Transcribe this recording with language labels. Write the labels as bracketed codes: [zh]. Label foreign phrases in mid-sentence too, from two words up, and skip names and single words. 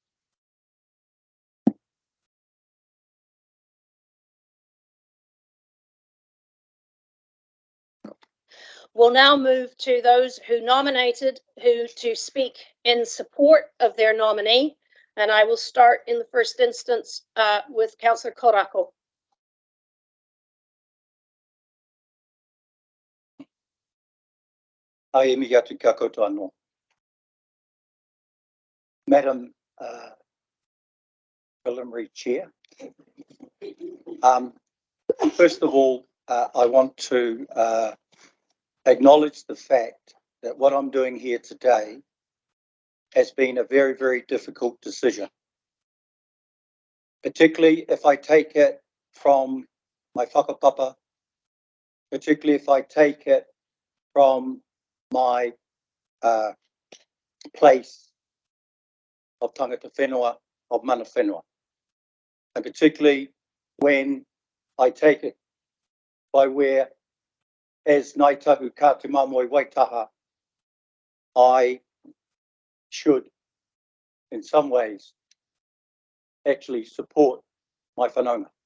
[en] We'll now move to those who nominated to speak in support of their nominee. And I will start in the first instance with Councillor Korako. [mi] Ai mihi atu kia koutou anō. [en] Madam Preliminary Chair. First of all, I want to acknowledge the fact that what I'm doing here today has been a very, very difficult decision, particularly if I take it from my whakapapa, particularly if I take it from my place of [mi] tangata whenua, [en] of [mi] mana whenua, [en] and particularly when I take it by where, as Ngāi Tahu [mi] ka te mamoi [en] Waitaha, I should, in some ways, actually support my whanaunga.